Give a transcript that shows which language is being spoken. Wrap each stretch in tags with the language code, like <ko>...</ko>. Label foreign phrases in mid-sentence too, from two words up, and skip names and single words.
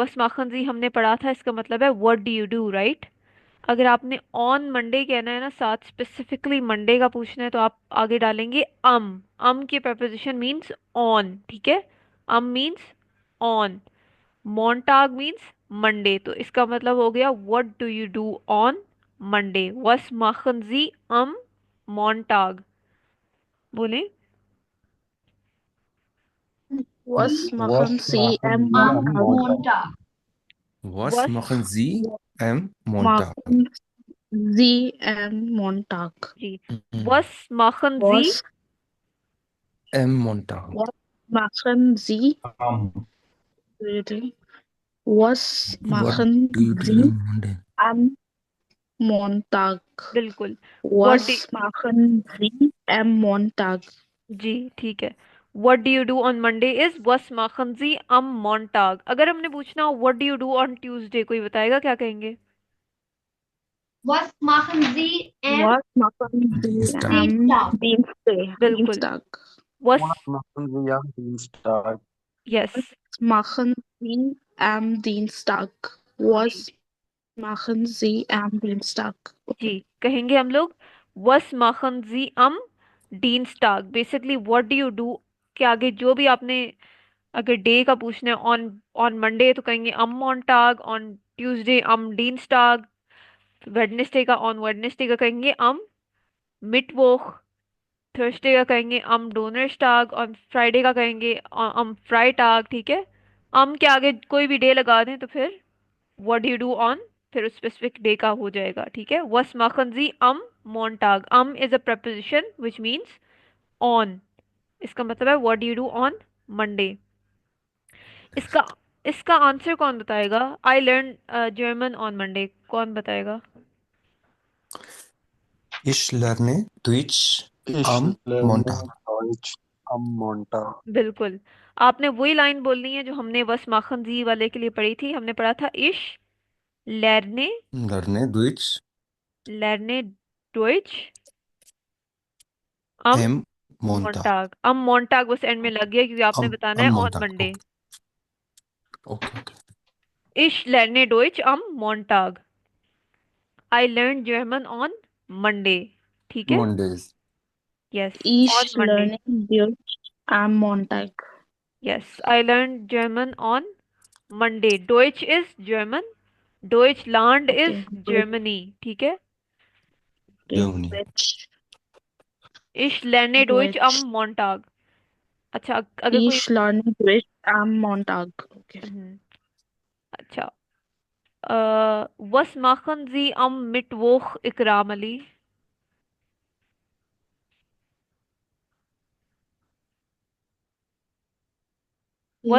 <de>Was machen Sie</de> <hi>हमने पढ़ा था, इसका मतलब है</hi> <en>what do you do, right?</en> <hi>अगर आपने</hi> <en>on Monday</en> <hi>कहना है ना, साथ</hi> <en>specifically Monday</en> <hi>का पूछना है, तो आप आगे डालेंगे अम की</hi> <en>preposition means on,</en> <hi>ठीक है? अम</hi> <en>means on.</en> <hi>मोंटाग</hi> <en>means Monday,</en> <hi>तो इसका मतलब हो गया</hi> <en>what do you do on Monday.</en> <de>Was machen Sie am Montag. बोले। Was machen Was Sie am machen Sie Am am Montag? Montag? Montag, Was वस machen Sie am Montag? Machen Sie am Montag?</de> <hi>जी, Mhm.</hi> <de>Was machen Sie Was, Am Montag. was machen Sie Am.</de> <en>really? Was What</en> <de>machen</de> <en>do you do</en> <de>Sie</de> <en>on Monday?</en> <de>am Montag?</de> <hi>बिल्कुल।</hi> <en>what d</en> <de>Was machen Sie am Montag?</de> <hi>जी ठीक है।</hi> <en>what do you do on Monday is</en> <de>Was machen Sie am Montag.</de> <hi>अगर हमने पूछना हो</hi> <en>what do you do on Tuesday,</en> <hi>कोई बताएगा क्या कहेंगे?</hi> <de>was machen Sie am Was machen Sie Dienstag. am Dienstag?</de> <hi>बिल्कुल।</hi> <de>Dienstag? वस Was machen Sie am Dienstag?</de> <en>यस</en> <de>Was machen Sie am Dienstag? Was machen Sie am Dienstag?</de> <hi>जी,</hi> <en>Okay.</en> <hi>कहेंगे हम लोग</hi> <de>Was machen Sie am Dienstag.</de> <en>basically what do you do</en> <hi>के आगे जो भी आपने अगर डे का पूछना है,</hi> <en>on on Monday</en> <hi>तो कहेंगे</hi> <de>am Montag,</de> <en>on Tuesday</en> <de>am Dienstag,</de> <hi>वेडनेसडे का</hi> <en>on Wednesday</en> <hi>का कहेंगे</hi> <de>am Mittwoch,</de> <hi>थर्सडे का कहेंगे</hi> <de>am Donnerstag,</de> <hi>और फ्राइडे का कहेंगे</hi> <de>am Freitag,</de> <hi>ठीक है? अम के आगे कोई भी डे लगा दें तो फिर</hi> <en>what do you do on,</en> <hi>फिर उस</hi> <en>specific day</en> <hi>का हो जाएगा, ठीक है?</hi> <de>Was machen Sie am Montag.</de> <en>अम is a preposition which means on.</en> <hi>इसका मतलब है</hi> <en>what do you do on Monday.</en> <hi>इसका इसका आंसर कौन बताएगा?</hi> <en>I learn German on Monday,</en> <hi>कौन बताएगा?</hi> <de>Ich lerne Deutsch Ich am lerne Montag. Deutsch am Montag।</de> <hi>बिल्कुल। आपने वही लाइन बोलनी है जो हमने</hi> <de>Was machen Sie</de> <hi>वाले के लिए पढ़ी थी। हमने पढ़ा था</hi> <de>Ich lerne Lerne Deutsch lerne Deutsch am am Montag. मोंटाग। am Montag</de> <hi>बस एंड में लग गया क्योंकि आपने</hi> <de>Am,</de> <hi>बताना है</hi> <de>am</de> <en>ऑन</en> <de>Montag.</de> <en>मंडे। Okay. okay okay</en> <de>Ich lerne Deutsch am Montag.</de> <en>I learned German on Monday.</en> <hi>ठीक है?</hi> <en>मंडेज Yes,</en> <de>Ich</de> <en>on Monday.</en> <de>lerne Deutsch am Montag.</de> <en>Yes, I learned German on Monday. Deutsch is German. Deutschland is Okay. Germany.</en> <hi>ठीक है? जर्मनी</hi> <de>Deutsch. Ich lerne Deutsch am Deutsch. Montag.</de> <hi>अच्छा, अगर कोई</hi> <de>Ich lerne Deutsch am Montag.</de> <en>Okay.</en> <de>अच्छा, was machen Sie am Mittwoch, Ikram Ali? Was</de>